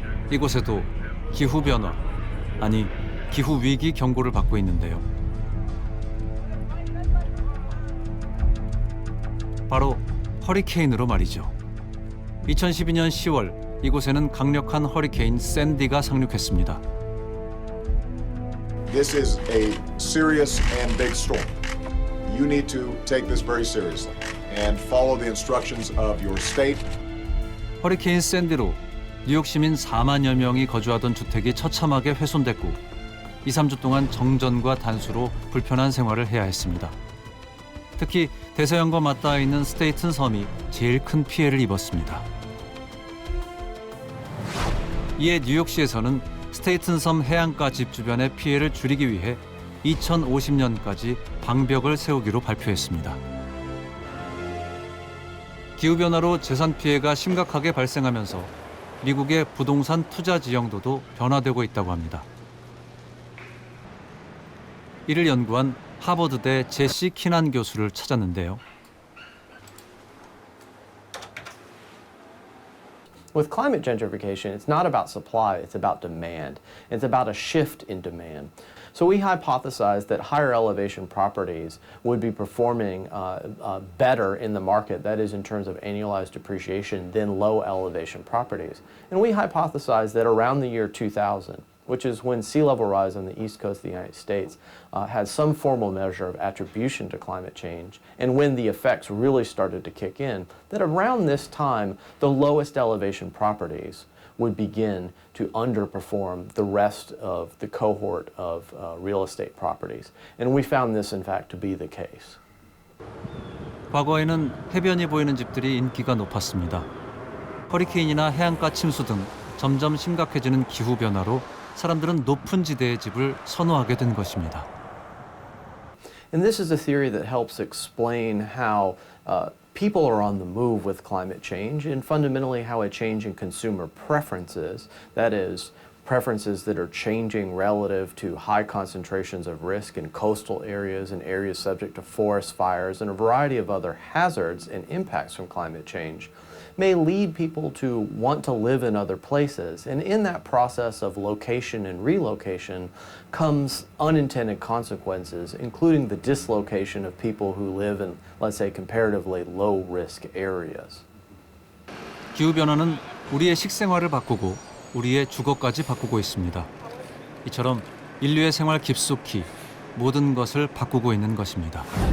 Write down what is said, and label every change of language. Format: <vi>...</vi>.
<ko>이곳에도 기후변화, 아니 기후위기 경고를 받고 있는데요. 바로 허리케인으로 말이죠. 2012년 10월 이곳에는 강력한 허리케인 샌디가 상륙했습니다.</ko> <en>This is a serious and big storm. You need to take this very seriously and follow the instructions of your state.</en> <ko>허리케인 샌디로 뉴욕 시민 4만여 명이 거주하던 주택이 처참하게 훼손됐고 2, 3주 동안 정전과 단수로 불편한 생활을 해야 했습니다. 특히 대서양과 맞닿아 있는 스테이튼 섬이 제일 큰 피해를 입었습니다. 이에 뉴욕시에서는 스테이튼 섬 해안가 집 주변의 피해를 줄이기 위해 2050년까지 방벽을 세우기로 발표했습니다. 기후변화로 재산 피해가 심각하게 발생하면서 미국의 부동산 투자 지형도도 변화되고 있다고 합니다. 이를 연구한 하버드대 제시 키난 교수를 찾았는데요.</ko> <en>With climate gentrification, it's not about supply, it's about demand. It's about a shift in demand. So we hypothesized that higher elevation properties would be performing better in the market, that is in terms of annualized depreciation, than low elevation properties. And we hypothesized that around the year 2000, which is when sea level rise on the east coast of the United States has some formal measure of attribution to climate change, and when the effects really started to kick in, that around this time, the lowest elevation properties would begin to underperform the rest of the cohort of real estate properties. And we found this, in fact, to be the case.</en> <ko>과거에는 해변이 보이는 집들이 인기가 높았습니다. 허리케인이나 해안가 침수 등 점점 심각해지는 기후 변화로 사람들은 높은 지대의 집을 선호하게 된 것입니다.</ko> <en>And this is a theory that helps explain how people are on the move with climate change and fundamentally how a change in consumer preferences, that is, preferences that are changing relative to high concentrations of risk in coastal areas and areas subject to forest fires and a variety of other hazards and impacts from climate change may lead people to want to live in other places. And in that process of location and relocation comes unintended consequences, including the dislocation of people who live in, let's say, comparatively low-risk areas.</en> <ko>기후변화는 우리의 식생활을 바꾸고 우리의 주거까지 바꾸고 있습니다. 이처럼 인류의 생활 깊숙이 모든 것을 바꾸고 있는 것입니다.</ko>